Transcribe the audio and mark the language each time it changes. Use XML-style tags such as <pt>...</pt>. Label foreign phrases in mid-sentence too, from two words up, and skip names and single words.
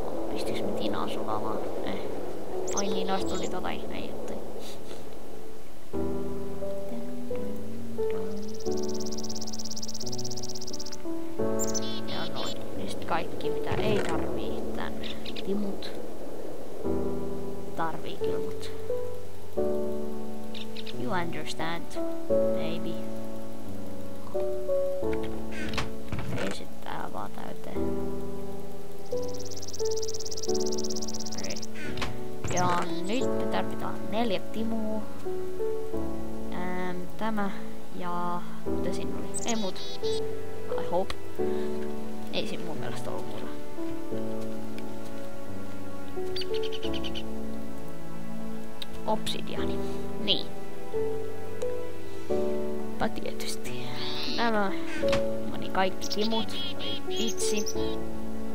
<fi>Pistiks me tinaa sulamaan? Ai niin, noista tuli tota ihme juttuja. Ja noin. Ja sit kaikki mitä ei tarvii tänne. Timut. Tarvii kyllä, mut</fi> <en>you understand, maybe.</en> <fi>Ei sit tää vaan täyteen. Ja nyt me tarvitaan 4 timua. Tämä ja mitä siinä oli? Ei muuta.</fi> <en>I hope.</en> <fi>Ei siinä mun mielestä ollut muuta. Obsidiani. Niin. Tietysti. Nämä meni kaikki timut. Vitsi.</fi>